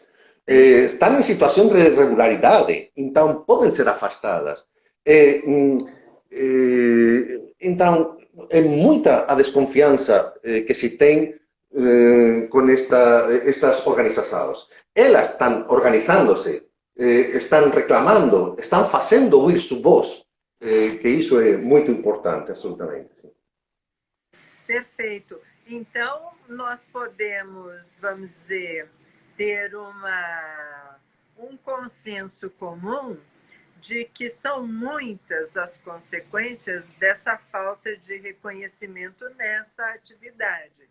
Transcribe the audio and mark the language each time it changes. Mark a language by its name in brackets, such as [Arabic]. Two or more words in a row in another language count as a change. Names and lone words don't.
[Galician] Están en situación de irregularidade, então poden ser afastadas. Então, é moita a desconfianza que se ten con estas organizacións. Elas están organizándose, están reclamando, están facendo oír su voz. [Portuguese] Que isso é muito importante, absolutamente. Sim. Perfeito. Então, nós podemos, vamos dizer, ter um consenso comum de que são muitas as consequências dessa falta de reconhecimento nessa atividade.